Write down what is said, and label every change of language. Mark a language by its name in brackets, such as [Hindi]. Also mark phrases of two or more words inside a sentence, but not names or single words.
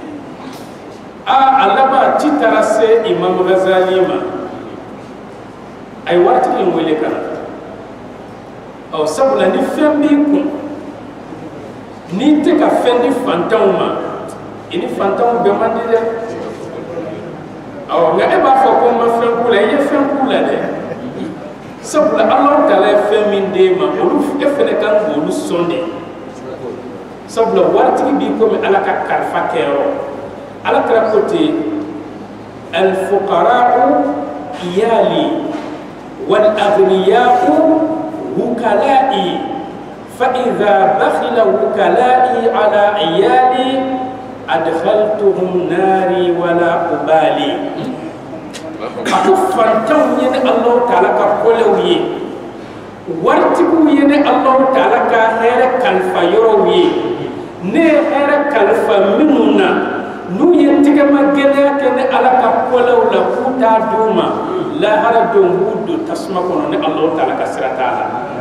[Bambara] a laban ci taara se Imam Ghazali ma a ye waritigi in wele ka na sabula ni fɛn b'i kun n'i tɛ ka fɛn di fantanw ma i ni fantanw bɛɛ man di dɛ nka e b'a fɔ ko n ma fɛn k'u la i ye fɛn k'u la dɛ sabula Alahu Taala ye fɛn min d'e ma olu e fɛnɛ kan k'olu sɔn de sabula waritigi b'i komi Ala ka kalifa kɛyɔrɔ Ala kɛra ko ten [Arabic] الفقراء عيالي والأغنياء وكلائي ف إذا بخل وكلائي على عيالي أدخلتهم ناري ولا أبالي [Bambara] ako fantanw ye ni Allahu Taala ka kolew ye waritigiw ye ni Allahu Taala ka hɛrɛ kalifa yɔrɔw ye ne ye hɛrɛ kalifa minnu na n'u ye tɛgɛma gɛlɛya kɛ ni Ala ka kolew la k'u t'a d'u ma lahara don b'u don tasuma kɔnɔ ni Allahu Taala ka sira t'a la